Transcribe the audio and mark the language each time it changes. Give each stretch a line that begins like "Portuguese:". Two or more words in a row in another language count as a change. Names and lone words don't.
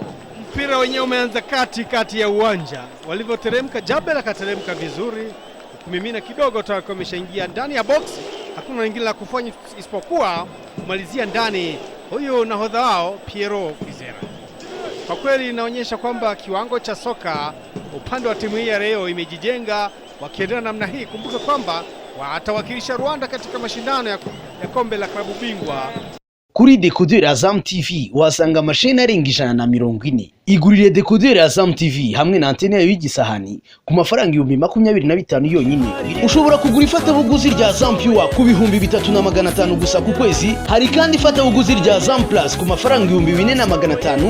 Swahili: Mpira wenyewe umeanza kati ya uwanja, walivyoteremka Jabel akateremka vizuri, kumimina kidogo toka ameshaingia ndani ya box, hakuna lingine la kufanya isipokuwa kumalizia ndani huyu nahodha wao Piero Kwizera. Kwa kweli inaonyesha kwamba kiwango cha soka upande wa timu hii ya Rayon imejijenga wakiendelea namna hii. Kumbuka kwamba watawakilisha Rwanda katika mashindano ya kombe la klabu bingwa.
Kinyarwanda: Kuri decoder Azam TV wasanga mashine arenga 140. Igurire decoder Azam TV hamwe na antene yayo y'igisahani ku mafaranga 25,000 yonyine. Ushobora kugura ifatabuguzi rya Azam Pure ku 3,500 gusa ku kwezi. Hari kandi ifatabuguzi rya Azam Plus ku mafaranga 4,500.